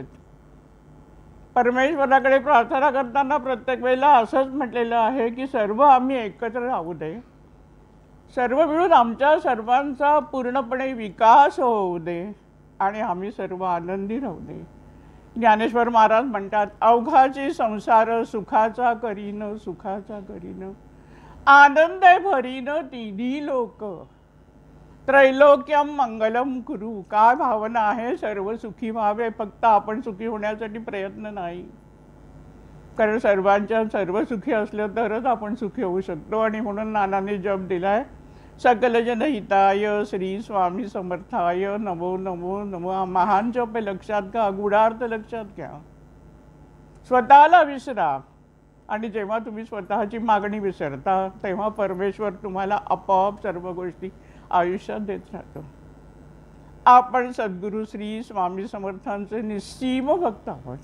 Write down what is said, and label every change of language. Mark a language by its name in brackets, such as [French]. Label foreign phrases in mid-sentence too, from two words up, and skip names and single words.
[Marathi] परमेश्वराकडे प्रार्थना करताना प्रत्येक वेळेला असंच म्हटलेलं आहे की सर्व आम्ही एकत्र राहू दे, सर्व मिळून आमच्या सर्वांचा पूर्णपणे विकास होऊ दे आणि आम्ही सर्व आनंदी राहू दे। ज्ञानेश्वर महाराज म्हणतात, अवघाची संसार सुखाचा करीन, सुखाचा करीन, आनंद भरीन तिन्ही लोक, [Sanskrit] त्रैलोक्यम मंगलम कुरु। [Marathi] काय भावना आहे? सर्व सुखी व्हावे, फक्त आपण सुखी होण्यासाठी प्रयत्न नाही, कारण सर्व सुखी असलं तरच आपण सुखी होऊ शकतो। आणि म्हणून नानाने जप दिलाय, [Sanskrit] सकल जनहिताय श्री स्वामी समर्थाय नमो नमो नमो। [Marathi] महान जप लक्षात घ्या, गूढार्थ लक्षात घ्या, स्वतःला विसरा आणि जेव्हा तुम्ही स्वतःची मागणी विसरता तेव्हा परमेश्वर तुम्हाला आपोआप सर्व गोष्टी आयुष्यात देत राहतो। आपण सद्गुरु श्री स्वामी समर्थांचे निस्सीम भक्त आहोत।